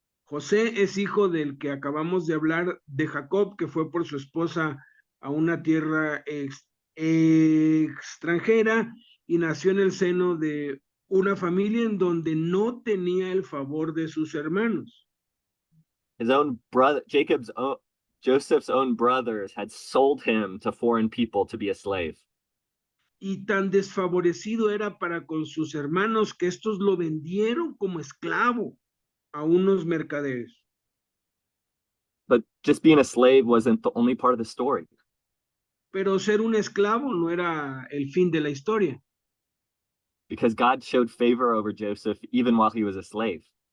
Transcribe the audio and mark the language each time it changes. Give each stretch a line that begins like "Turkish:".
Spanish: José es hijo del que acabamos de hablar, de Jacob, que fue por su esposa a una tierra extranjera y nació en el seno de una familia en donde no tenía el favor de sus hermanos.
English: His own brother, Joseph's own brothers had sold him to foreign people to be a slave.
Spanish: Y tan desfavorecido era para con sus hermanos que estos lo vendieron como esclavo a unos mercaderes.
English: But just being a slave wasn't the only part of the story.
Spanish: Pero ser un esclavo no era el fin de la historia.
English: Because God showed favor over Joseph even while he was a slave.